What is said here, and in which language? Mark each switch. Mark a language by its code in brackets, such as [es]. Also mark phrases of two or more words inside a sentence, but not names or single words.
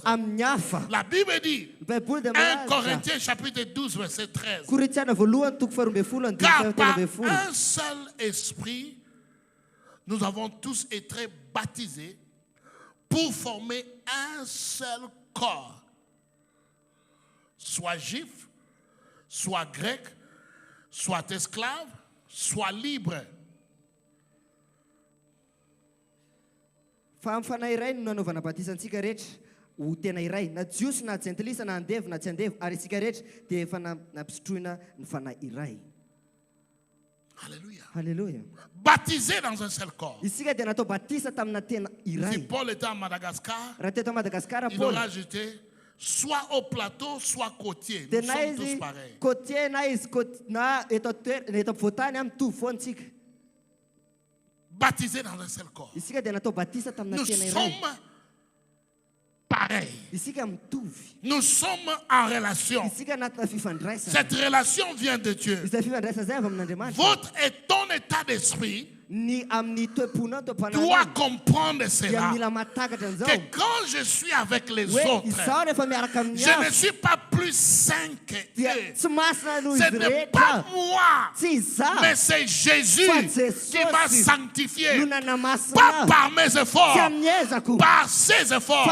[fr] La Bible dit, 1 Corinthiens chapitre 12, verset 13, car par un seul esprit, nous avons tous été baptisés pour former un seul corps. Soit juif, soit grec, soit esclave, soit libre. [mg] Famfana iray no nanaovana batisantsika rehetra ho tena iray na jiosy na tsy antilisa na andevy na tsy andevy ary isika rehetra dia efa napisotroina ny fanahy iray. Alléluia. Alléluia. [fr] Baptisé dans un seul corps. [mg] Isika dia natao batisa tamina tena iray. [fr] Si Paul était à Madagascar, [mg] raha teto Madagascar, [fr] il aura jeté soit au plateau, soit côtier. Nous sommes tous pareils. [mg] Côtier na eto voatany am mitovy foantsika. [fr] Baptisé dans un seul corps. [mg] Isika dia natao batisa tamina tena iray. [fr] Nous sommes pareils. [mg] Isika mitovy. [fr] Nous sommes en relation. [mg] Isika anatina fifandraisana. [fr] Cette relation vient de Dieu. [mg] Izay fifandraisana zay avy amin'Andriamanitra. [fr] Votre et ton état d'esprit doit comprendre cela, que quand je suis avec les autres, je ne suis pas plus saint que eux. Ce n'est pas moi, mais c'est Jésus qui m'a sanctifié, pas par mes efforts, par ses efforts.